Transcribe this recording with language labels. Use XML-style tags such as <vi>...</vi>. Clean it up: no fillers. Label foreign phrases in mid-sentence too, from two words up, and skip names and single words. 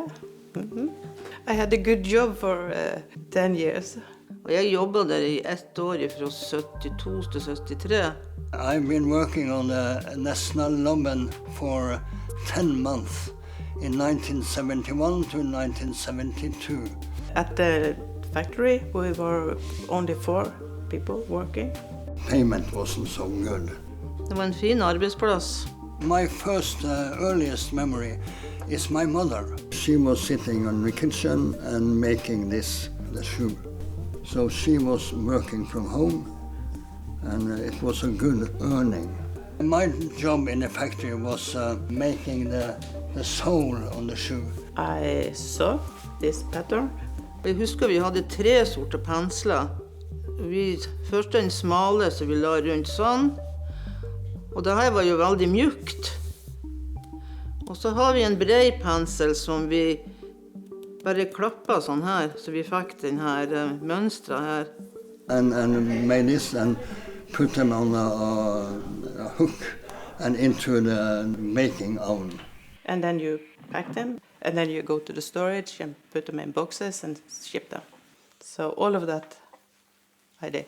<en>I had a good job for 10 years.</en> <no>Og jeg jobbet der i 1 år fra 72 til 73.</no> <en>I've been working on the Nesna Lobbens for 10 months, in 1971 to 1972. At the factory, we were only 4 people working. Payment wasn't so good.</en> <no>Det var en fin arbeidsplass.</no> <en>My first earliest memory is my mother. She was sitting in the kitchen and making the shoe. So she was working from home, and it was a good earning. My job in the factory was making the sole on the shoe. I saw this pattern.</en> <no>Jeg husker vi hadde 3 sorte pensler. Først den smale som vi la rundt sånn. Og det her var jo veldig mjukt. Og så har vi en bred pensel som vi bare klappet sånn her, så vi fikk den her mønstret her.</no> <en>And made this and put them on a hook and into the baking oven. And then you pack them, and then you go to the storage and put them in boxes and ship them. So all of that I did.</en>